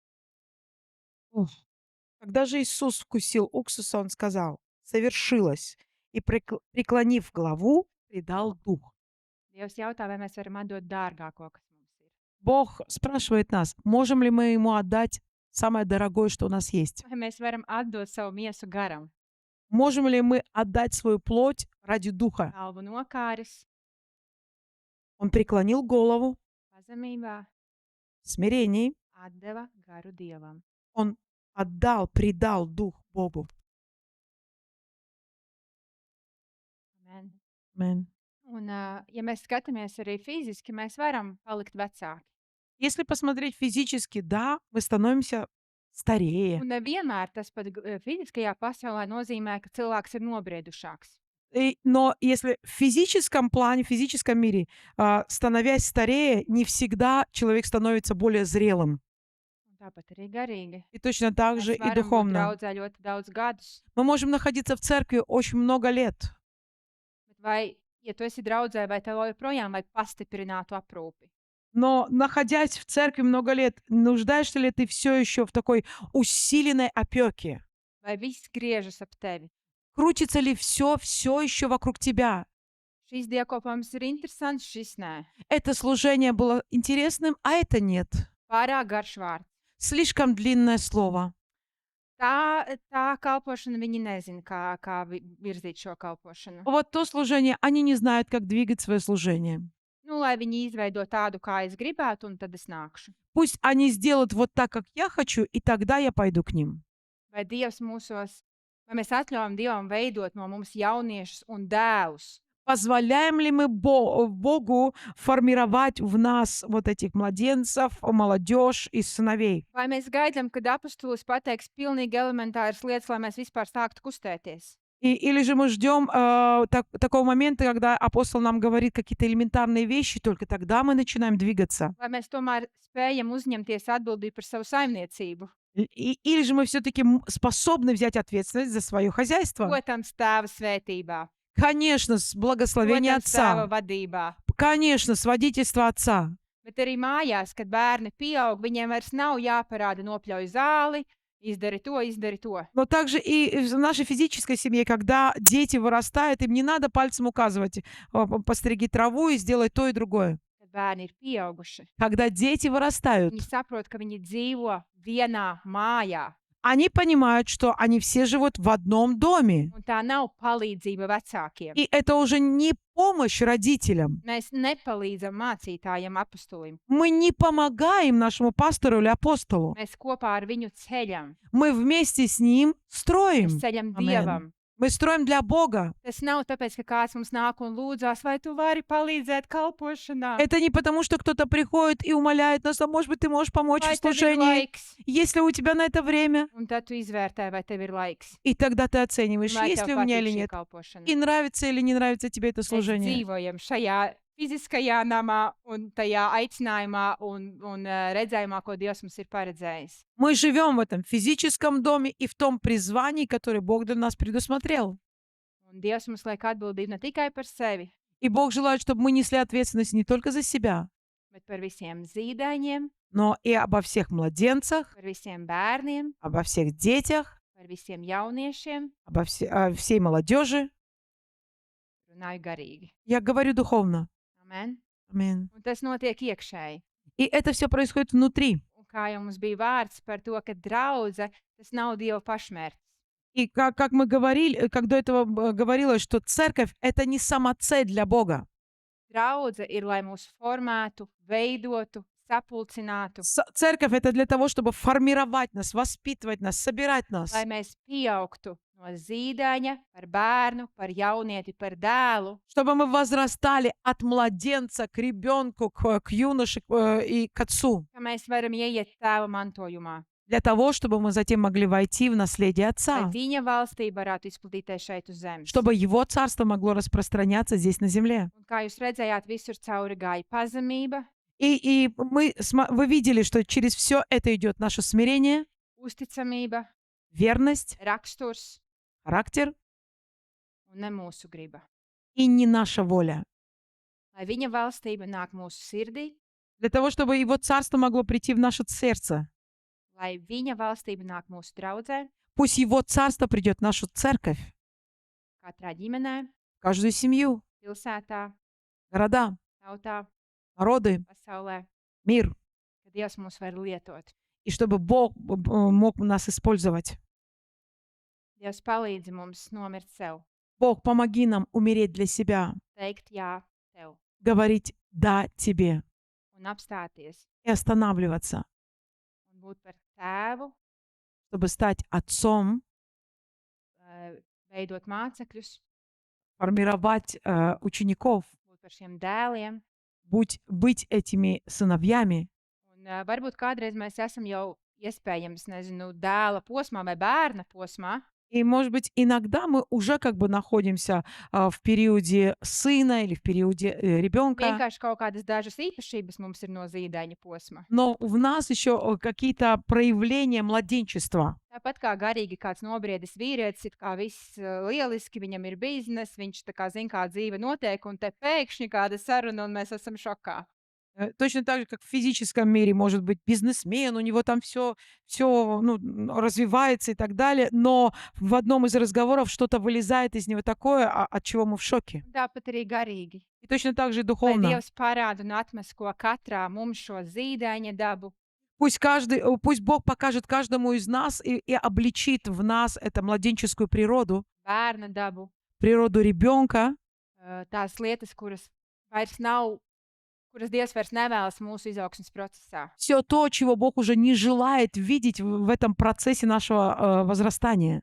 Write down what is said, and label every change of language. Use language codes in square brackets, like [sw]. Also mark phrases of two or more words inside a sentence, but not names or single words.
[ru] Ух. Когда же Иисус вкусил уксуса, Он сказал, совершилось, и, преклонив главу, предал дух. [lv] Dievs jautā, vai mēs varam atdot dārgāko, kas mums ir. [ru] Бог спрашивает нас, можем ли мы Ему отдать самое дорогое, что у нас есть? [lv] Vai mēs varam atdot savu miesu garam, [ru] Можем ли мы отдать свою плоть ради духа? [lv] galvu nokāris, [ru] Он преклонил голову [lv] pazemībā, [ru] в смирении, [lv] atdeva garu Dievam. [ru] Он отдал, предал дух Богу. [lv] Amen. [ru] Amen. [lv] Un, ja mēs skatāmies arī fiziski, mēs varam palikt vecāki. [ru] Если посмотреть физически, да, мы становимся старее. [lv] Un nevienmēr tas pat fiziskajā pasaulē nozīmē, ka cilvēks ir nobriedušāks. [ru] Но если в физическом плане, в физическом мире, становясь старее, не всегда человек становится более зрелым. [lv] Un tāpat arī garīgi. [ru] И точно так же [lv] Mēs [ru] и [lv] varam būt [ru] духовно. [lv] draudzē ļoti daudz gadus, [ru] Мы можем находиться в церкви очень много лет. [lv] bet vai, ja tu esi draudzē, vai tev joprojām vajag pastiprinātu aprūpi? [ru] Но, находясь в церкви много лет, нуждаешься ли ты все еще в такой усиленной опеке? [lv] Vai viss griežas ap tevi? [ru] Крутится ли все еще вокруг тебя? [lv] Šīs dievkalpojums ir interesants, šis nē. [ru] Это служение было интересным, а это нет. [lv] Pārāk garš vārds. [ru] Слишком длинное слово. [lv] Tā kalpošana viņi nezina, kā virzīt šo kalpošanu. [ru] Вот то служение, они не знают, как двигать свое служение. [lv] Nu, lai viņi izveido tādu, kā es gribētu, un tad es nākšu. [ru] Пусть они сделают вот так, как я хочу, и тогда я пойду к ним. [lv] Vai Dievs mūsos, vai mēs atļaujam Dievam veidot no mums jauniešus un dēlus? [ru] Позволяем ли мы Богу формировать в нас вот этих младенцев, молодежь и сыновей? [lv] Vai mēs gaidām, kad apustulis pateiks pilnīgi elementāras lietas, lai mēs vispār sāktu kustēties? [ru] Или же мы ждем такого момента, когда апостол нам говорит какие-то элементарные вещи, только тогда мы начинаем двигаться. [lv] Vai mēs tomēr spējam uzņemties atbildību par savu saimniecību? [ru] Или же мы все-таки способны взять ответственность за свое хозяйство? [lv] Protams, tēva svētībā, [ru] Конечно, с благословения [lv] protams, tēva [ru] отца. [lv] vadībā. [ru] Конечно, с водительства отца. [lv] Bet arī mājās, kad bērni pieaug, viņiem vairs nav jāparāda nopļauj zāli, izdari to, izdari to. [ru] Но также и в нашей физической семье, когда дети вырастают, им не надо пальцем указывать, постриги траву и сделай то и другое. [lv] Kad bērni ir pieauguši, [ru] Когда дети вырастают, [lv] viņi saprot, ka viņi dzīvo vienā mājā. [ru] они понимают, что они все живут в одном доме. [lv] Un tā nav palīdzība vecākiem. [ru] И это уже не помощь родителям. [lv] Mēs nepalīdzam mācītājam, apustulim. [ru] Мы не помогаем нашему пастору или апостолу. [lv] Mēs kopā ar viņu ceļam. [ru] Мы вместе с ним строим. [lv] Mēs ceļam Amen. Dievam. [ru] Мы строим для Бога. [lv] Tas nav tāpēc, ka kāds mums nāk un lūdzās, vai tu vari palīdzēt kalpošanā. [ru] Это не потому, что кто-то приходит и умоляет нас, а может быть, ты можешь помочь [lv] Vai [ru] в [lv] tev ir [ru] служении, [lv] laiks? [ru] если у тебя на это время. [lv] Un tad tu izvērtē, vai tev ir laiks. [ru] И тогда ты [lv] Un [ru] оцениваешь, [lv] vai [ru] есть [lv] tev [ru] ли у меня [lv] patīk [ru] или [lv] šī [ru] нет. [lv] kalpošana. [ru] И nравится или не нравится тебе это [lv] Mēs [ru] служение. [lv] dzīvojam šajā fiziskajā namā un tajā aicinājumā un redzējumā, ko Dievs mums ir paredzējis. [ru] Мы живем в этом физическом доме и в том призвании, которое Бог для нас предусмотрел. [lv] Un Dievs mums liek atbildību ne tikai par sevi, [ru] И Бог желает, чтобы мы несли ответственность не только за себя, [lv] bet par visiem zīdaiņiem, [ru] но и обо всех младенцах, [lv] par visiem bērniem, [ru] обо всех детях, [lv] par visiem jauniešiem. [ru] о всей молодежи. [lv] Runāju garīgi. [ru] Я говорю духовно. [lv] Amen. [ru] Аминь. [lv] Un tas notiek iekšēji. [ru] И это все происходит внутри. [lv] Un kā jau mums bija vārds par to, ka draudze tas nav Dieva pašmērķis. [ru] И как мы говорили, как до этого говорилось, что церковь — это не самоцель для Бога. [lv] Draudze ir, lai mūs formētu, veidotu, sapulcinātu, [ru] Церковь — это для того, чтобы формировать нас, воспитывать нас, собирать нас. [lv] lai mēs pieaugtu no zīdaiņa par bērnu, par jaunieti, par dēlu, [ru] Чтобы мы возрастали от младенца к ребенку, к юноше и к отцу. [lv] ka mēs varam ieiet tēva mantojumā, [ru] Для того, чтобы мы затем могли войти в наследие [lv] lai [ru] Отца. [lv] viņa valstība varētu izplatīties šeit uz zemes. [ru] Чтобы Его Царство могло распространяться здесь на земле. [lv] Un kā jūs redzējāt, visur cauri gāja pazemība, [ru] И вы видели, что через все это идет наше смирение, [lv] uzticamība, [ru] верность, [lv] raksturs [ru] характер [lv] un ne mūsu griba. [ru] и не наша воля. [lv] Lai viņa valstība nāk mūsu sirdī, [ru] Для того, чтобы Его Царство могло прийти в наше сердце. [lv] lai viņa valstība nāk mūsu draudzē, [ru] Пусть Его Царство придет в нашу церковь, [lv] katrā ģimenē, [ru] в каждую семью, [lv] pilsētā, [ru] города, [lv] tautā, [ru] народы, [lv] pasaulē, [ru] мир. [lv] ka Dievs mūs var lietot. [ru] И чтобы Бог мог нас использовать. [lv] Dievs palīdzi mums nomirt sev, [ru] Бог, помоги нам умереть для себя, [lv] teikt jā tev [ru] говорить «да» тебе [lv] un apstāties [ru] и останавливаться, [lv] un būt par tēvu, [ru] чтобы стать отцом, [lv] veidot mācekļus, [ru] формировать учеников, [lv] būt par šiem dēliem. [ru] быть этими сыновьями. [lv] Un, varbūt kādreiz mēs esam jau iespējams, nezinu, dēla posmā vai bērna posmā, [ru] И, может быть, иногда мы уже как бы находимся в периоде сына или в периоде ребенка, [lv] vienkārši kaut kādas dažas īpašības mums ir no zīdaiņa posma. [ru] но в нас еще какие-то проявления младенчества. [lv] Tāpat kā garīgi kāds nobriedis vīrietis, it kā viss lieliski, viņam ir bizness, viņš tā kā zina, kā dzīve notiek, un te pēkšņi kāda saruna, un mēs esam šokā. [ru] Точно так же, как в физическом мире может быть бизнесмен, у него там все развивается и так далее, но в одном из разговоров что-то вылезает из него такое, от чего мы в шоке. [lv] Un tāpat arī garīgi. [ru] И точно так же и [lv] Lai [ru] духовно. [lv] Dievs parāda un atmasko katrā mums šo zīdaiņa dabu, [ru] Пусть Бог покажет каждому из нас и обличит в нас эту младенческую природу, [lv] bērna dabu, [ru] природу ребенка, [lv] tās lietas, kuras Dievs vairs nevēlas mūsu izaugsmes procesā. [ru] все то, чего Бог уже не желает видеть в этом процессе нашего возрастания.